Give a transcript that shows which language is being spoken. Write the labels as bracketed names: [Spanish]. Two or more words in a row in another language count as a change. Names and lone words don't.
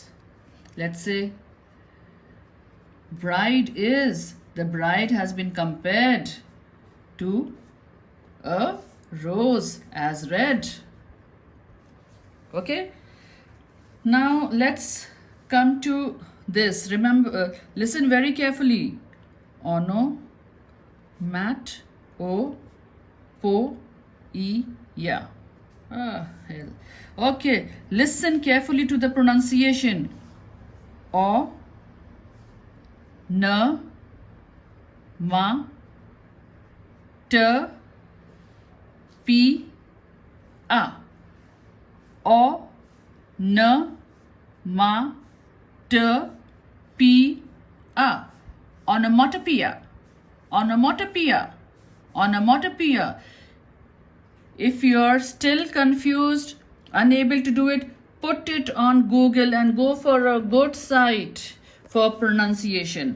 [English] Let's say the bride has been compared to a rose as red. Okay. Now let's come to this. Remember, listen very carefully. Ono, mat, o, po, e, ya. Hell. Okay, listen carefully to the pronunciation. O, na, ma, t, p, a. O, na, ma, t, p, a. Onomatopoeia. If you are still confused, unable to do it, put it on Google and go for a good site for pronunciation.